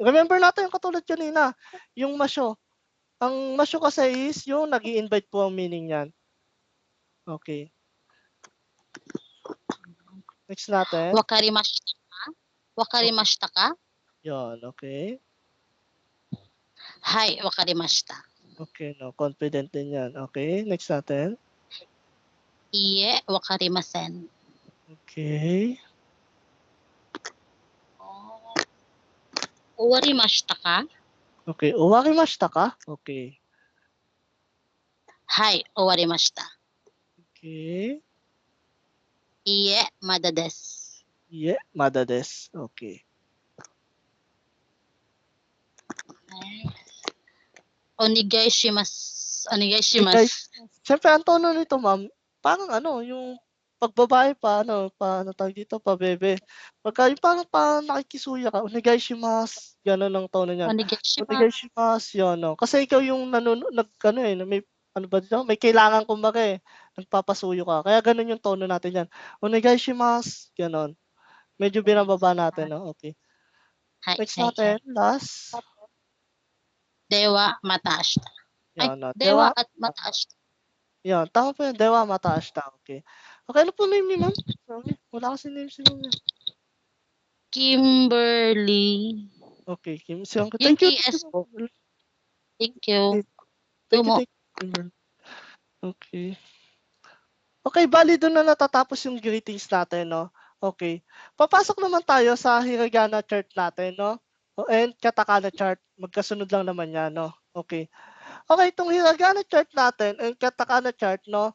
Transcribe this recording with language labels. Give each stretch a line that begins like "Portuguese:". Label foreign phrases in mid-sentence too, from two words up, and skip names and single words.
Filipino: Remember natin yung katulad kanina, yung masyo. Ang masyo kasi is yung nag-i-invite po ang meaning niyan. Okay. Next natin.
Japanese: わかりましたか？わかりましたか?
Filipino: Yan, okay.
Japanese: はい、わかりました.
Filipino: Okay, no, confident din yan. Okay, next natin.
Japanese: いいえ、わかりません.
Filipino: Okay.
Japanese: 終わりましたか? Okay, 終わりましたか?
Filipino: Okay.
Japanese: はい、終わりました.
Filipino: Okay.
Japanese: いいえ、まだです. いいえ、まだです.
Filipino: Okay.
Japanese: お願いします. お願いします.
Filipino: Siyempre, ang tono nito, ma'am, parang ano, yung pagbabae pa, ano tawag dito, pabebe. Pagka yung parang nakikisuya ka,
Japanese: お願いします,
Filipino: gano'n ang tono niyan.
Japanese: お願いお願いします. します,
Filipino: yun, no. Kasi ikaw yung may ano ba dito, may kailangan kumbaga eh, nagpapasuyo ka. Kaya gano'n yung tono natin yan.
Japanese: お願いします,
Filipino: gano'n. Medyo binababa natin, no? Okay.
Japanese: はい,
Filipino: Next
Japanese: はい,
Filipino: natin,
Japanese: はい.
Filipino: last.
Japanese: では、また明日.
Filipino: Ay, Yan, no.
Japanese: では at また明日.
Filipino: Yan, tama po yan.
Japanese: では、また明日.
Filipino: Okay. Okay, ano po name ni ma'am? Sorry, wala kasi name si ma'am. Kimberly. Okay, Kim Seong. Yung
English: Thank you. TS po. Thank you. Thank you, Tumo. Kimberly.
Filipino: Okay. Okay, bali doon na natatapos yung greetings natin, no? Okay. Papasok naman tayo sa hiragana chart natin, no? And katakana chart. Magkasunod lang naman yan, no? Okay. Okay, itong hiragana chart natin and katakana chart, no?